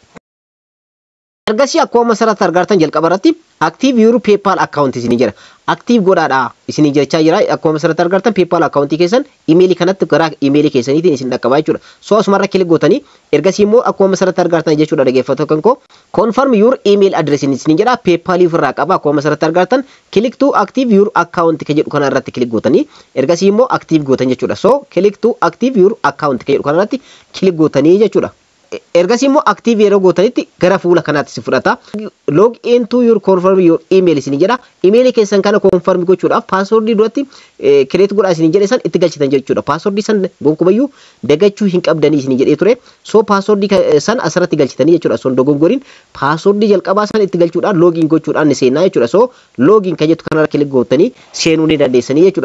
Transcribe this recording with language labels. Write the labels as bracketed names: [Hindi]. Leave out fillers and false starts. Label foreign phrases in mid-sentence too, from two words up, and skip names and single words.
[Oromo] Ergasii akkuma asirratti argattan jalqaba irratti [English] active your PayPal account [Oromo] isin jira. Active godhaadha isin jechaa jira. Akkuma asirratti argattan PayPal account keessan email kanatti gara email keessaniitiin isin dhaqqabaa jechuudha. So asumarra kilik gootanii ergasii immoo akkuma asirratti argattan jechuudha dhaggeeffattoota kan koo [English] confirm your email address [Oromo] isin jira. PayPal ofirraa qaba. Akkuma asirratti argattan [English] click to active your account [Oromo] ka jedhu kana irratti kilik gootanii ergasii immoo active gootan jechuudha. So [English] click to active your account [Oromo] ka jedhu kana irratti kilik gootanii jechuudha. Ergasii immoo active yeroo gootanitti gara fuula kanaatti si fudhata. [English] Log into your confirm your email [Oromo] isin jedha. Email keessan kana confirm gochuudhaaf password duratti create godhaa isin jedhe san itti galchitan jechuudha. Password san gonkumayyuu dagachuu hin qabdanii isin jedhee ture. So password san asirratti galchitanii jechuudha. Son dogongoriin password jalqabaa san itti galchuudhaan login gochuudhaan ni seenaa jechuudha. So login ka jettu kanarra kilik gootanii seenuu ni dandeessanii jechuudha.